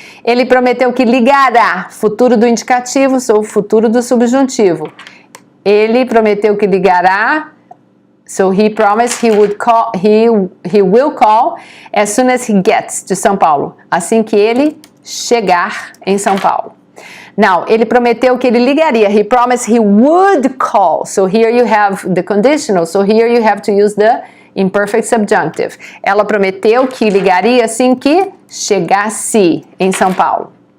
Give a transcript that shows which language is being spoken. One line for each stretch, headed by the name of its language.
Portuguese: Ele prometeu que ligará, futuro do indicativo, so futuro do subjuntivo. Ele prometeu que ligará.
English: So he promised he would call. He will call as soon as he gets to São Paulo.
Portuguese: Assim que ele chegar em São Paulo. Now, ele prometeu que ele ligaria.
English: He promised he would call. So here you have the conditional. So here you have to use the imperfect subjunctive.
Portuguese: Ela prometeu que ligaria assim que chegasse em São Paulo.